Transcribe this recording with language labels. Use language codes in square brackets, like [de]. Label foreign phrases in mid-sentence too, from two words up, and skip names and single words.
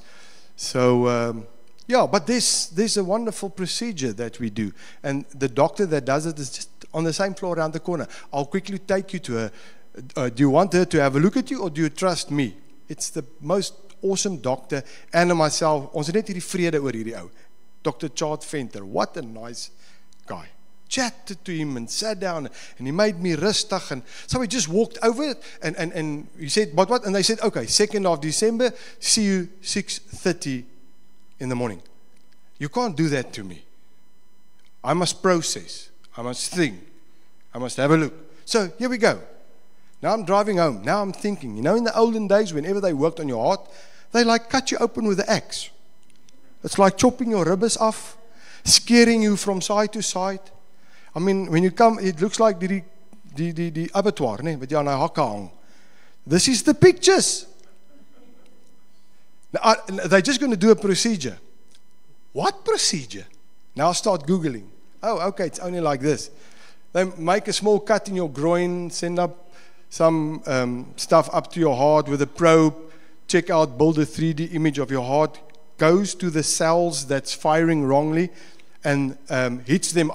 [en] So but this a wonderful procedure that we do. And the doctor that does it is just on the same floor around the corner. I'll quickly take you to her. Do you want her to have a look at you, or do you trust me? It's the most awesome doctor. And myself, [af] ons het net hierdie vrede oor hierdie ou. [en] Dr. Chad Venter, what a nice guy. Chatted to him and sat down, and he made me rustig, and so we just walked over it, and he said, but what? And they said, okay, 2nd of December, see you 6:30 in the morning. You can't do that to me. I must process. I must think. I must have a look. So here we go. Now I'm driving home. Now I'm thinking, in the olden days, whenever they worked on your heart, they like cut you open with an axe. It's like chopping your ribbons off, scaring you from side to side. I mean, when you come, it looks like the abattoir, [af] met jy aan 'n hakke hang. [en] This is the pictures. Now, they're just going to do a procedure. What procedure? Now start Googling. Oh, okay, it's only like this. They make a small cut in your groin, send up some stuff up to your heart with a probe, check out, build a 3D image of your heart, goes to the cells that's firing wrongly, and hits them.